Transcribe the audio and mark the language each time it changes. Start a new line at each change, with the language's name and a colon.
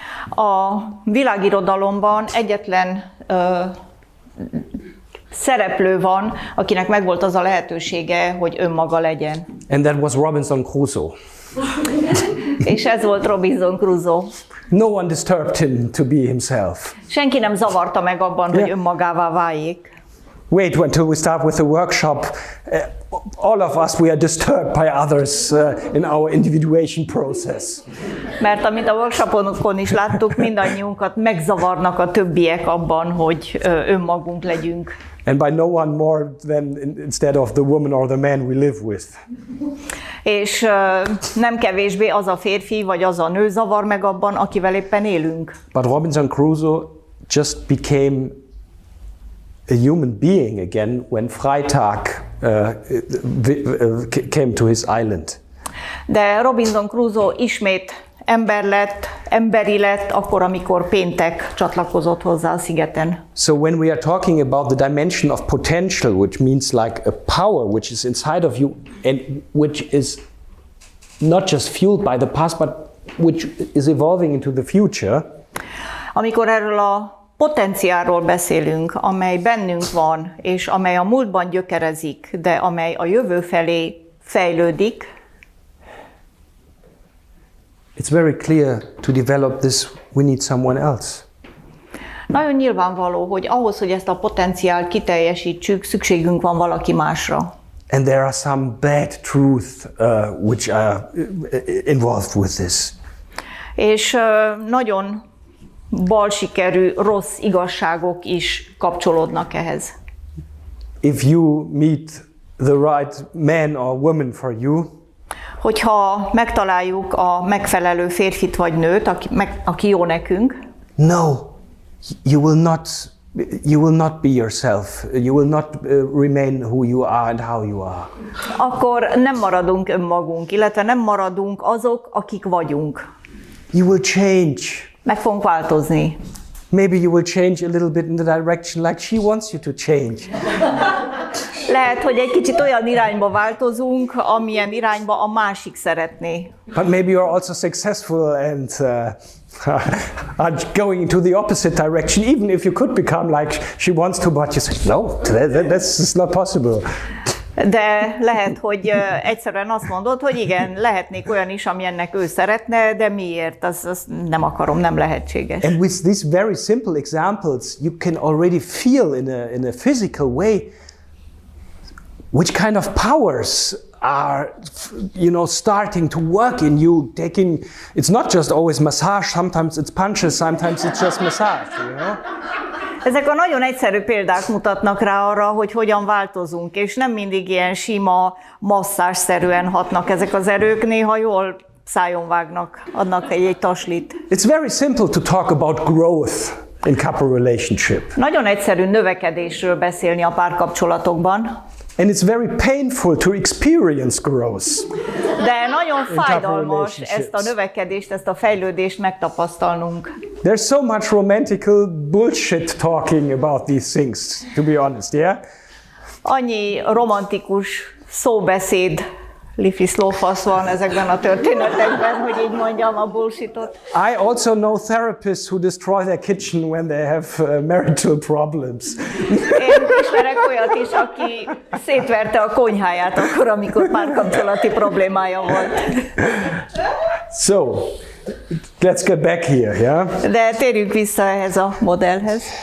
Hungarian: A világirodalomban egyetlen szereplő van, akinek megvolt az a lehetősége, hogy önmaga legyen.
English: And that was Robinson Crusoe.
Hungarian: És ez volt Robinson Crusoe.
English: No one disturbed him to be himself.
Hungarian: Senki nem zavarta meg abban, hogy önmagává váljék.
English: wait until we start with the workshop. All of us, we are disturbed by others in our individuation process.
Hungarian: Mert amint a workshopokon is láttuk, mindannyiunkat megzavarnak a többiek abban, hogy önmagunk legyünk.
English: And by no one more than instead of the woman or the man we live with.
Hungarian: És nem kevésbé az a férfi vagy az a nő zavar meg abban, akivel éppen élünk.
English: But Robinson Crusoe just became a human being again when Freitag came to his island.
Hungarian: De Robinson Crusoe ismét emberi lett, akkor, amikor péntek csatlakozott hozzá a szigeten.
English: So when we are talking about the dimension of potential, which means like a power which is inside of you and which is not just fueled by the past, but which is evolving into the future.
Hungarian: Amikor erről a potenciálról beszélünk, amely bennünk van, és amely a múltban gyökerezik, de amely a jövő felé fejlődik,
English: it's very clear to develop this, we need someone else.
Hungarian: Nagyon nyilvánvaló, hogy ahhoz, hogy ezt a potenciált kiteljesítsük, szükségünk van valaki másra.
English: And there are some bad truths which are involved with this.
Hungarian: És nagyon balsikerű, rossz igazságok is kapcsolódnak ehhez.
English: If you meet the right man or woman for you,
Hungarian: hogyha megtaláljuk a megfelelő férfit vagy nőt, aki jó nekünk,
English: no, you will not be yourself. You will not remain who you are and how you are.
Hungarian: Akkor nem maradunk önmagunk, illetve nem maradunk azok, akik vagyunk.
English: You will change.
Hungarian: Meg fogunk változni.
English: Maybe you will change a little bit in the direction like she wants you to change.
Hungarian: Lehet, hogy egy kicsit olyan irányba változunk, amilyen irányba a másik szeretné.
English: But maybe you're also successful and are going into the opposite direction, even if you could become like she wants to, but you say, no, that's not possible.
Hungarian: De lehet, hogy egyszerűen azt mondod, hogy igen, lehetnék olyan is, amilyennek ő szeretne, de miért? Az nem akarom, nem lehetséges.
English: And with these very simple examples, you can already feel in a physical way which kind of powers are, starting to work in you. It's not just always massage. Sometimes it's punches. Sometimes it's just massage.
Hungarian: Ezek a nagyon egyszerű példák mutatnak rá arra, hogy hogyan változunk, és nem mindig ilyen sima, masszázsszerűen hatnak ezek az erők, néha jól szájon vágnak, adnak egy taslit.
English: It's very simple to talk about growth in couple relationship.
Hungarian: Nagyon egyszerű növekedésről beszélni a párkapcsolatokban.
English: And it's very painful to experience growth.
Hungarian: De nagyon fájdalmas ezt a növekedést, ezt a fejlődést megtapasztalnunk.
English: There's so much romantical bullshit talking about these things, to be honest, yeah?
Hungarian: Annyi romantikus szóbeszéd, lifi lófasz van ezekben a történetekben, hogy így mondjam a bullshitot.
English: I also know therapists who destroy their kitchen when they have marital problems.
Hungarian: Én ismerek olyat is, aki szétverte a konyháját akkor, amikor párkapcsolati problémája volt.
English: So, let's get back here, yeah?
Hungarian: De térjünk vissza ehhez a modellhez.